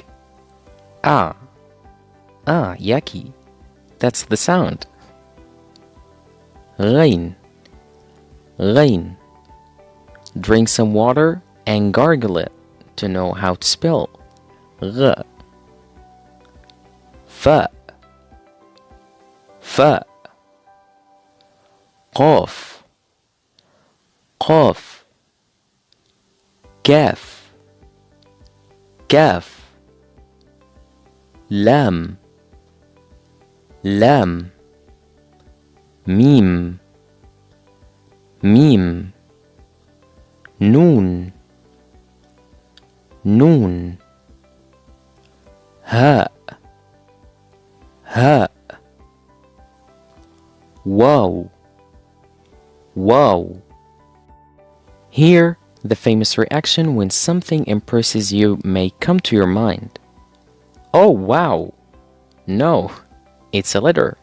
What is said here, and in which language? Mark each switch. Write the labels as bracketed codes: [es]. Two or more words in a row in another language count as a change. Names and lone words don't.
[en] Ah. Ah, yucky. That's the sound. Ghain. Ghain. Drink some water and gargle it to know how to spell. Gh. Fa. Fa. Qaf. Qaf. Kaf. Kaf. Lam. Lam. Mim. Mim. Noon. Noon. Ha. Ha. Wow. Wow. Here, the famous reaction when something impresses you may come to your mind. Oh, wow. No, it's a letter.